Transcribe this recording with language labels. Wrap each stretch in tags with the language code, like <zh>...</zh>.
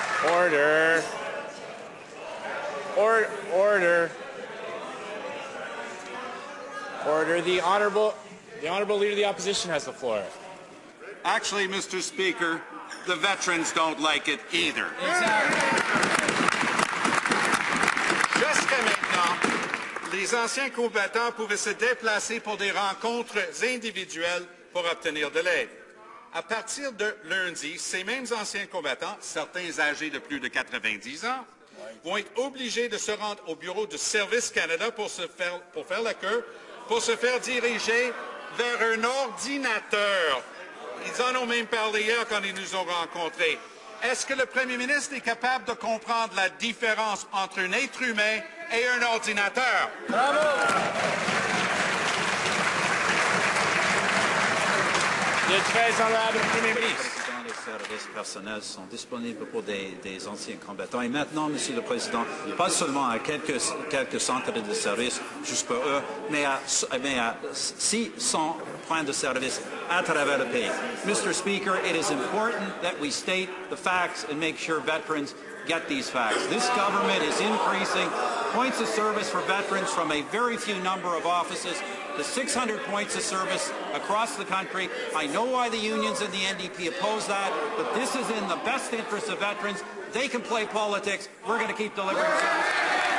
<en>Order. Order. Order. The Honourable Leader of the Opposition has the floor. Actually, Mr. Speaker, the veterans don't like it either.</en> <fr>Jusqu'à maintenant, les anciens combattants pouvaient se déplacer pour des rencontres individuelles pour obtenir de l'aide. À partir de lundi, ces mêmes anciens combattants, certains âgés de plus de 90 ans, vont être obligés de se rendre au bureau du Service Canada pour faire la queue, pour se faire diriger vers un ordinateur Ils en ont même parlé hier quand ils nous ont rencontrés. Est-ce que le Premier ministre est capable de comprendre la différence entre un être humain et un ordinateur? Bravo! Le très honorable Premier ministre. Les services personnels sont disponibles pour des anciens combattants. Et maintenant, Monsieur le Président, pas seulement à quelques centres de services juste pour eux, mais à 600 points de service à travers le pays.</fr> <en>Mr. Speaker, it is important that we state the facts and make sure veterans get these facts. This government is increasing points of service for veterans from a very few number of offices to 600 points of service across the country. I know why the unions and the NDP oppose that, but this is in the best interest of veterans. They can play politics. We're going to keep delivering service.</en>